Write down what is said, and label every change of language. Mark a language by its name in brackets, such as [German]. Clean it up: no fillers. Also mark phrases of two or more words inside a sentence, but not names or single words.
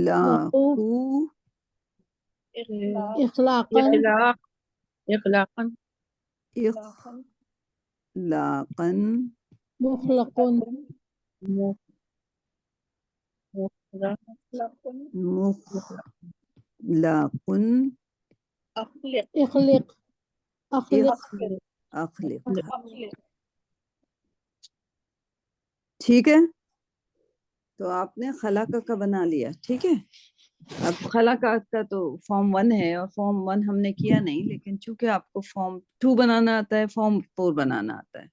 [Arabic] یخلقو، اخلاقا، اخلاقاً इखलाकन मुखलकुन मुखलाकुन إخلق أخلق अखलिक। [Hindi] ठीक है, तो आपने खलाका का बना लिया। ठीक है, अब खलाका का तो फॉर्म 1 है और फॉर्म 1 हमने किया नहीं, लेकिन चूंकि आपको फॉर्म 2 बनाना आता है, फॉर्म 4 बनाना आता है।